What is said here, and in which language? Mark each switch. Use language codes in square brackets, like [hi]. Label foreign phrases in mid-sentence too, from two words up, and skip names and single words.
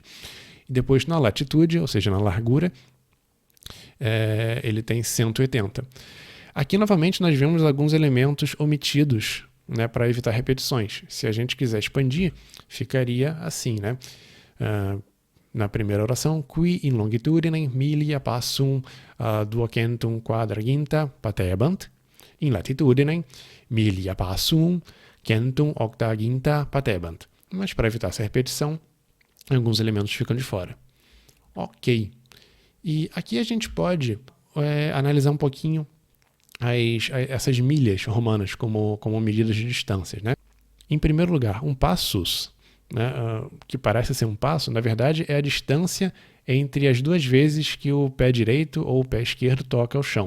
[pt] E depois na latitude, ou seja, na largura, ele tem 180. Aqui, novamente, nós vemos alguns elementos omitidos, né, para evitar repetições. Se a gente quiser expandir, ficaria assim, né? Na primeira oração, [la] qui in longitudinem milia passum duocentum quadraginta patebant, in latitudinem milia passum centum octaginta patebant. [pt] Mas para evitar essa repetição, alguns elementos ficam de fora. Ok. E aqui a gente pode analisar um pouquinho essas milhas romanas como medidas de distâncias, né? Em primeiro lugar, um passus, né, que parece ser um passo, na verdade é a distância entre as duas vezes que o pé direito ou o pé esquerdo toca ao chão.